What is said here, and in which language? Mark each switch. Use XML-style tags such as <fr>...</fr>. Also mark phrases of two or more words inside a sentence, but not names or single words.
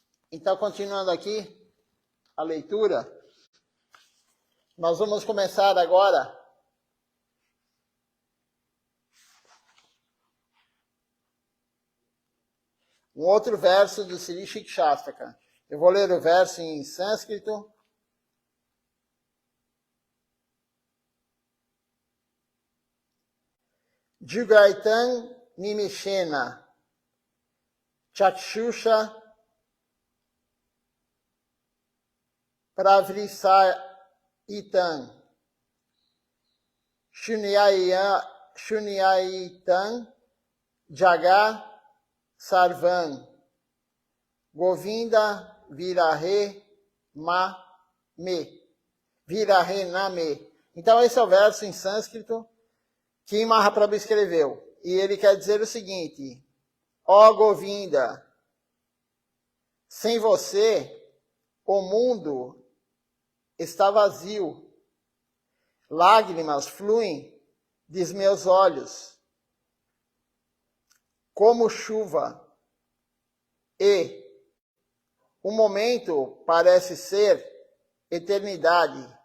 <pt>Então, continuando aqui a leitura, nós vamos começar agora um outro verso do Sri Shikshastaka. Eu vou ler o verso em sânscrito.</pt> <sa>युगायितं निमेषेण चक्षुषा प्रावृषा इतं शून्यायितं जगत् सर्वं गोविन्द विरहे मे विरहे नमे.</sa> <pt>Então esse é o verso em sânscrito que Mahaprabhu escreveu. E ele quer dizer o seguinte: ó Govinda, sem você o mundo está vazio. Lágrimas fluem dos meus olhos como chuva, e o momento parece ser eternidade.</pt>